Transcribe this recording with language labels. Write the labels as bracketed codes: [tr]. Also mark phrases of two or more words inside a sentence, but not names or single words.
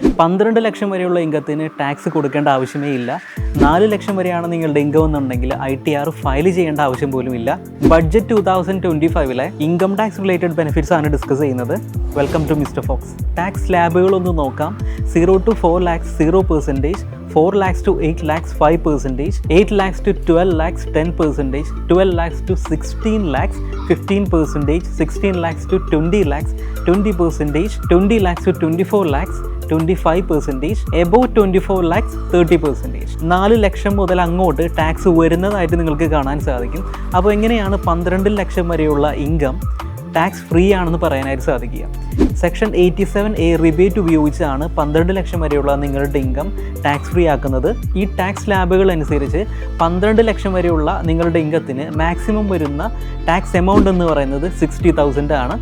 [ml] 12 ലക്ഷം വരെയുള്ള ഇൻകത്തിന് ടാക്സ് കൊടുക്കേണ്ട ആവശ്യമേ ഇല്ല. 4 ലക്ഷം വരെയാണ് നിങ്ങളുടെ ഇൻകം എന്നുണ്ടെങ്കിൽ ITR ഫയൽ ചെയ്യേണ്ട ആവശ്യം പോലും ഇല്ല. [en] budget 2025 income tax related benefits [ml] ആണ് ഡിസ്കസ് ചെയ്യുന്നത്. [en] welcome to Mister Fox. [ml] ടാക്സ് സ്ലാബുകളൊന്ന് നോക്കാം. [en] 0 to 4 lakhs 0%, 4 lakhs to 8 lakhs 5%, 8 lakhs to 12 lakhs 10%, 12 lakhs to 16 lakhs 15%, 16 lakhs to 20 lakhs 20%, 20 lakhs to 24 lakhs 25%, above 24 lakhs 30%. [ml] 4 ലക്ഷം മുതൽ അങ്ങോട്ട് ടാക്സ് വരുന്നതായിട്ട് നിങ്ങൾക്ക് കാണാൻ സാധിക്കും. അപ്പോൾ എങ്ങനെയാണ് 12 ലക്ഷം വരെയുള്ള [en] income tax free [ml] ആണെന്ന് പറയാനായിട്ട് സാധിക്കുക? [en] section 87A rebate [ml] ഉപയോഗിച്ചാണ് 12 ലക്ഷം വരെയുള്ള നിങ്ങളുടെ [en] income tax free [ml] ആക്കുന്നത്. ഈ ടാക്സ് സ്ലാബുകൾ അനുസരിച്ച് 12 ലക്ഷം വരെയുള്ള നിങ്ങളുടെ ഇൻകത്തിന് മാക്സിമം വരുന്ന [en] tax amount [ml] എന്ന് പറയുന്നത് 60,000 ആണ്.